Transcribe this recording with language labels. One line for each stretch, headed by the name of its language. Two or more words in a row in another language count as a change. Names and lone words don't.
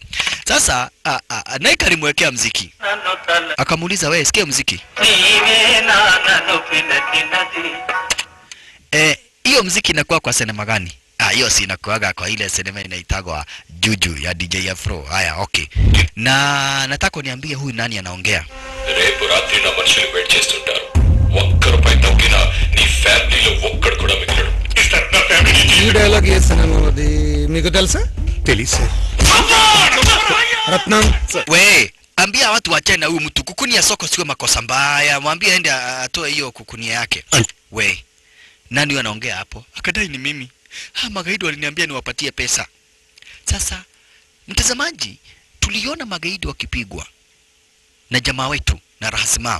Swahili: Sasa Naika alimwekea muziki. Akamuuliza, wewe sikia muziki. Hiyo muziki inakuwa kwa sinema gani? Hiyo si inakuaga kwa ile sinema inaitagwa Juju ya DJ Afro. Haya, okay. Na nataka uniambie huyu nani anaongea?
Telugu: రేపు రాత్రి నా మనుషులు వెయిట్ చేస్తుంటారు. ఒక్కరిపై తగ్గినా నీ ఫ్యామిలీలో ఒక్కడు కూడా మిగిలడు. ఈ డైలాగ్ ఏ సినిమాది మీకు తెలుసా? తెలుసు. రత్నం.
Swahili: We, ambia watu wachane na huyu mtu. Kukunia soko sio makosa mbaya. Mwambie aende atoe hiyo kukunia yake. We, nani huyu anaongea hapo? Akadai ni mimi. Magaidi waliniambia niwapatie pesa. Sasa mtazamaji, tuliona magaidi wakipigwa na jamaa wetu na Rahasima.